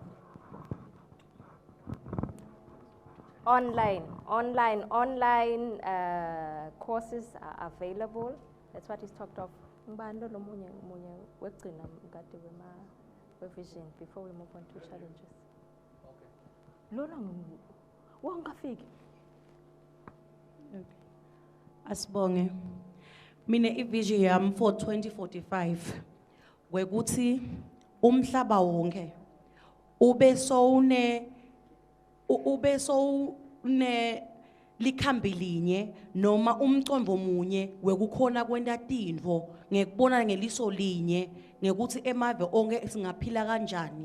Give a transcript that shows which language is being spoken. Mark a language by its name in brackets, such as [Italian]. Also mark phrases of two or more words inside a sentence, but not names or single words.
[English] Online courses are available. That's what he's talked of. Vision before we move on to challenges. Okay. [Swati] Asibonge. Mina ivision yami for 2045 wekuthi umhlaba wonke ube so likhambi linye noma umcondvo munye wekukhona kwenta tintfo ngekubona ngeliso linye ngekuthi emave onke singaphila kanjani.